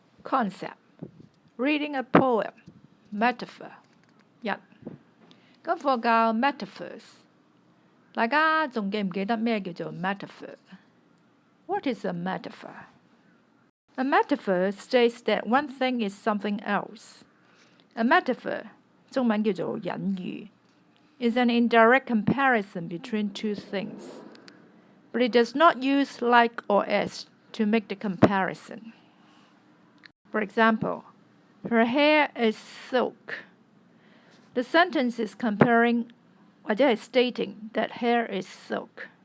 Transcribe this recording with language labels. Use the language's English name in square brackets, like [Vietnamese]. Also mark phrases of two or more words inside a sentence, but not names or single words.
[English] Concept Reading a poem Metaphor 1. [Cantonese] 咁課教 metaphors， 大家仲記唔記得咩叫做 metaphor? [English] What is a metaphor? A metaphor states that one thing is something else. A metaphor, [Cantonese] 中文叫做隱喻, [English] is an indirect comparison between two things, but it does not use like or as to make the comparison. For example, her hair is silk. The sentence is comparing or stating that hair is silk.